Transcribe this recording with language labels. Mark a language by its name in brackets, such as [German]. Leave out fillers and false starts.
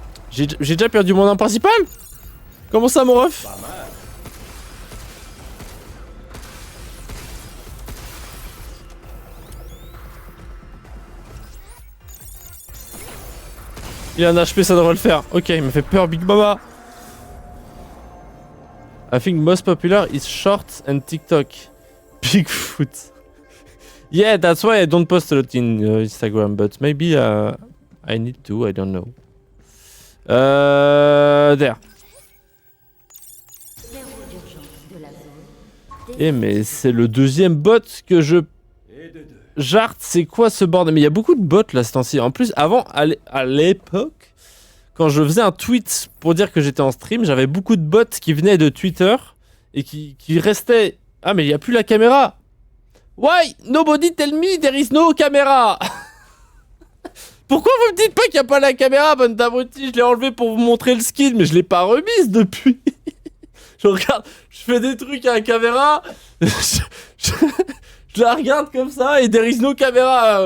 [French] J'ai déjà perdu mon arme principale? Comment ça, mon ref? Il a un HP, ça devrait le faire. Ok, il me fait peur, Big Mama. [English] I think most popular is shorts and TikTok. Bigfoot. Yeah, that's why I don't post a lot in Instagram, but maybe I need to, I don't know. There. [French] Eh mais c'est le deuxième bot que je... Jart, c'est quoi ce bordel? Mais il y a beaucoup de bots là ce temps-ci. En plus, avant, à l'époque, quand je faisais un tweet pour dire que j'étais en stream, j'avais beaucoup de bots qui venaient de Twitter et qui restaient... Ah mais il n'y a plus la caméra. [English] Why? Nobody tell me there is no camera. [French] Pourquoi vous me dites pas qu'il n'y a pas la caméra, bonne abruti? Je l'ai enlevé pour vous montrer le skin, mais je l'ai pas remise depuis. Je regarde, je fais des trucs à la caméra. Je la regarde comme ça et [English] there is no caméra.